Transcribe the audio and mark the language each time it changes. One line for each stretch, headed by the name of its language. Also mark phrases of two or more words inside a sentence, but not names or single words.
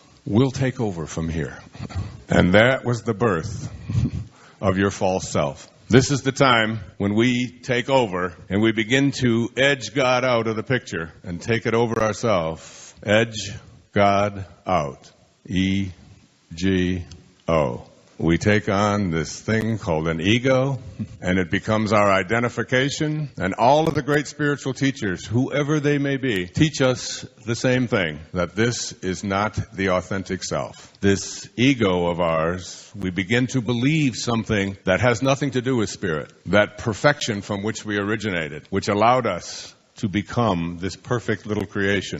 English: We'll take over from here. And that was the birth of your false self. This is the time when we take over and we begin to edge God out of the picture and take it over ourselves. Edge God out. E-G-O. We take on this thing called an ego, and it becomes our identification. And all of the great spiritual teachers, whoever they may be, teach us the same thing, that this is not the authentic self. This ego of ours, we begin to believe something that has nothing to do with spirit, that perfection from which we originated, which allowed us to become this perfect little creation.